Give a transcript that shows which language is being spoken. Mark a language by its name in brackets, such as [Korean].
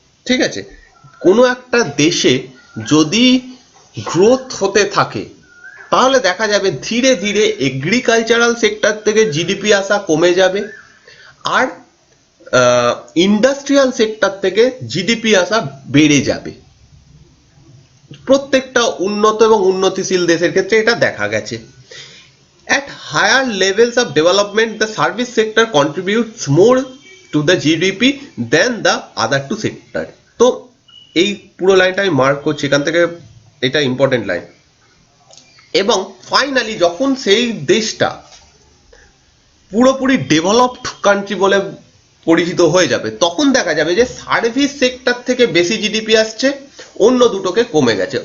[Bangla] ঠিক আছে, কোনো একটা দেশে যদি গ্রোথ হতে থাকে তাহলে দেখা যাবে ধীরে ধীরে এগ্রিকালচারাল সেক্টর থেকে জিডিপি আসা কমে যাবে, আর ইন্ডাস্ট্রিয়াল সেক্টর থেকে জিডিপি আসা বেড়ে যাবে। প্রত্যেকটা উন্নত এবং উন্নতিশীল দেশের ক্ষেত্রে এটা দেখা গেছে। [English] At higher levels of development, the service sector contributes more to the GDP than the other two sector. [Bangla] তো এই পুরো লাইনটা আমি মার্ক করছি, এখান থেকে এটা ইম্পর্টেন্ট লাইন। এবং ফাইনালি যখন সেই দেশটা পুরোপুরি ডেভেলপড কান্ট্রি বলে পরিচিত হয়ে যাবে, তখন দেখা যাবে যে সার্ভিস সেক্টর থেকে বেশি জিডিপি আসছে, অন্য দুটোকে কমে গেছে।